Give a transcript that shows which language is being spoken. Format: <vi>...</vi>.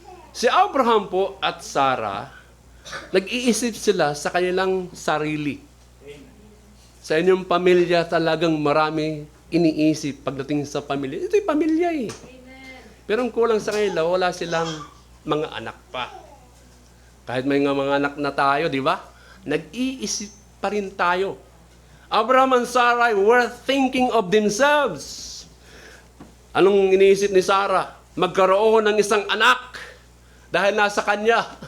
<tl>Si Abraham po at Sarah, nag-iisip sila sa kanilang sarili. Sa inyong pamilya talagang marami iniisip pagdating sa pamilya. Ito'y pamilya eh. Pero ang kulang sa kanila, wala silang mga anak pa. Kahit may mga anak na tayo, di ba? Nag-iisip pa rin tayo.</tl> <en>Abraham and Sarah were thinking of themselves.</en> <tl>Anong iniisip ni Sarah? Magkaroon ng isang anak dahil nasa kanya.</tl>